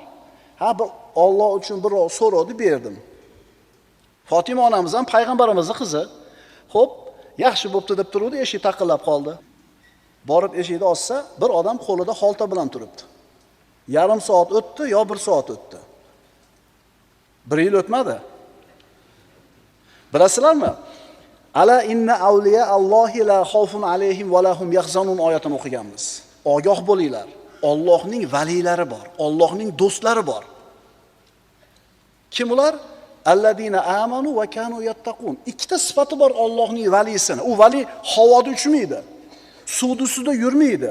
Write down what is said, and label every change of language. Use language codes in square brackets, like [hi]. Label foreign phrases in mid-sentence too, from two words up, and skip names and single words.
[uz] Ha, bir Alloh uchun bir so'radi, berdim. Fatima onamiz ham payg'ambarimizning qizi. Xo'p, yaxshi bo'pti deb turuvdi, eshik taqillab qoldi. Borib eshikni ochsa, bir odam qo'lida xolta bilan turibdi. Yarim soat o'tdi, yo 1 soat o'tdi. 1 yil o'tmadi. Bilasizlarmi? [ar] ألا إن أولياء الله لا خوف عليهم ولا هم يحزنون [uz] oyatini o'qiganmiz. Ogoh bo'linglar. Allohning valilari bor, Allohning do'stlari bor. Kim ular? [ar] الذين آمنوا وكانوا يتقون. [uz] Ikkita sifati bor Allohning valisini. U vali havoda uchmaydi. Suvda suvda yurmaydi.